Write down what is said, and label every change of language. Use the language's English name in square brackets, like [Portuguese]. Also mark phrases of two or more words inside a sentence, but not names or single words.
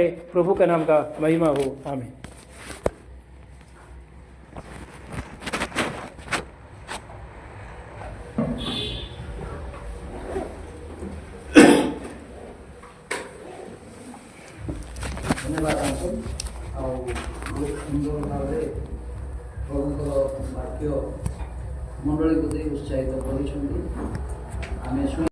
[Hindi] प्रभु का नाम का महिमा हो। आमीन। धन्यवाद आपको [Odia] ଆଉ ବହୁତ ସୁନ୍ଦର ଭାବରେ ପ୍ରଭୁଙ୍କର ବାକ୍ୟ ମଣ୍ଡଳୀକୁ ଦେଇ ଉତ୍ସାହିତ କରିଛନ୍ତି। ଆମେ